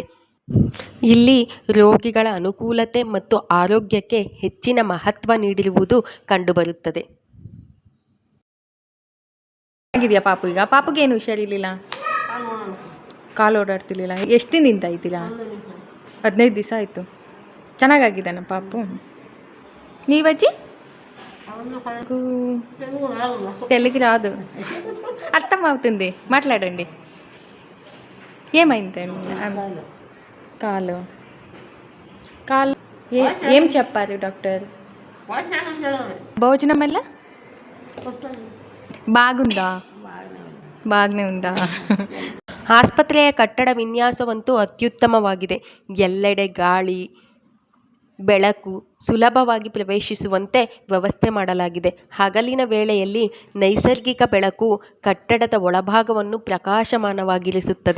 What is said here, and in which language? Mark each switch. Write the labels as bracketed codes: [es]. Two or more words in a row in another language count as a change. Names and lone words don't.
[kn] ಇಲ್ಲಿ ರೋಗಿಗಳ ಅನುಕೂಲತೆ ಮತ್ತು ಆರೋಗ್ಯಕ್ಕೆ ಹೆಚ್ಚಿನ ಮಹತ್ವ ನೀಡಿರುವುದು ಕಂಡುಬರುತ್ತದೆ. ಆಗಿದೆಯಾ ಪಾಪು? ಈಗ ಪಾಪುಗೆ ಏನು ಹುಷಾರಿರಲಿಲ್ಲ, ಕಾಲು ಓಡಾಡ್ತಿರ್ಲಿಲ್ಲ. ಎಷ್ಟು ದಿನದಿಂದ ಇದ್ದೀರಾ? 15 ದಿವಸ ಆಯಿತು. ಚೆನ್ನಾಗಾಗಿದ್ದಾನ పాపు? [te] నీవచ్చి తెలుగు రాదు, అర్థం అవుతుంది, మాట్లాడండి. ఏమైందండి? కాలు కాలు ఏం చెప్పారు డాక్టర్? భోజనం ఎలా బాగుందా? బాగానే ఉందా? [kn] ಆಸ್ಪತ್ರೆಯ ಕಟ್ಟಡ ವಿನ್ಯಾಸವಂತೂ ಅತ್ಯುತ್ತಮವಾಗಿದೆ. ಎಲ್ಲೆಡೆ ಗಾಳಿ, ಬೆಳಕು ಸುಲಭವಾಗಿ ಪ್ರವೇಶಿಸುವಂತೆ ವ್ಯವಸ್ಥೆ ಮಾಡಲಾಗಿದೆ. ಹಗಲಿನ ವೇಳೆಯಲ್ಲಿ ನೈಸರ್ಗಿಕ ಬೆಳಕು ಕಟ್ಟಡದ ಒಳಭಾಗವನ್ನು ಪ್ರಕಾಶಮಾನವಾಗಿರಿಸುತ್ತದೆ.